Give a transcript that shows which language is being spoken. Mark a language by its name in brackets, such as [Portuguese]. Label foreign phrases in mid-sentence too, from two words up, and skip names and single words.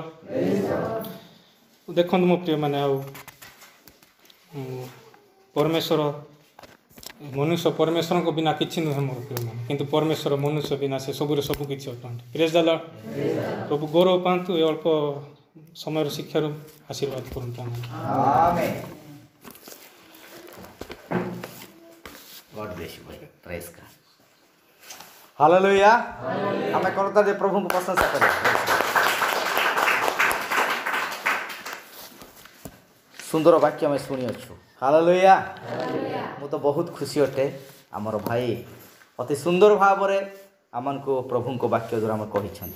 [Odia] ଦେଖନ୍ତୁ ମୋ ପ୍ରିୟମାନେ, ଆଉ ମନୁଷ୍ୟ ପରମେଶ୍ୱରଙ୍କ ବିନା କିଛି ନୁହେଁ ମୋର ପ୍ରିୟମାନେ, କିନ୍ତୁ ପରମେଶ୍ୱର ମନୁଷ୍ୟ ବିନା ସେ ସବୁରେ ସବୁ କିଛି ଅଟନ୍ତି। [English] Praise the Lord. [Odia] ପ୍ରଭୁ ଗୌରବ ପାଆନ୍ତୁ। ଏ ଅଳ୍ପ ସମୟର ଶିକ୍ଷାରୁ ଆଶୀର୍ବାଦ କରନ୍ତୁ ଆମେ। [English] Amen. God bless you, brother. Praise God. [Odia] Hallelujah. ଆମେ କରତା ଯେ ପ୍ରଭୁଙ୍କୁ ପ୍ରଶଂସା କରିବା। ସୁନ୍ଦର ବାକ୍ୟ ଆମେ ଶୁଣିଅଛୁ। ହାଲେଲୁୟା। ମୁଁ ତ ବହୁତ ଖୁସି ଅଟେ। ଆମର ଭାଇ ଅତି ସୁନ୍ଦର ଭାବରେ ଆମକୁ ପ୍ରଭୁଙ୍କ ବାକ୍ୟ ଦ୍ୱାରା ଆମେ କହିଛନ୍ତି।